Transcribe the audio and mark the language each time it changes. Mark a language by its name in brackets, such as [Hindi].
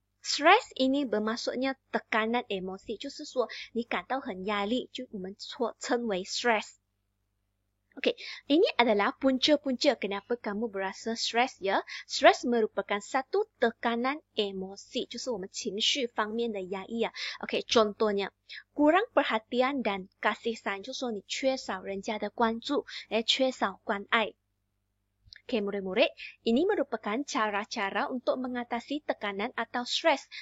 [Malay] Stress ini bermaksudnya tekanan emosi， [Chinese] 就是说你感到很压力，就我们称为 stress。 [Malay] Okay, ini adalah punca-punca kenapa kamu berasa stres ya. Stres merupakan satu tekanan emosi， [Chinese] 就是我们情绪方面的压抑啊。 [Malay] Okay, contohnya, kurang perhatian dan kasih sayang， [Chinese] 就是说你缺少人家的关注，缺少关爱。 [Malay] Okay, murid-murid, ini merupakan cara-cara untuk mengatasi tekanan atau stres.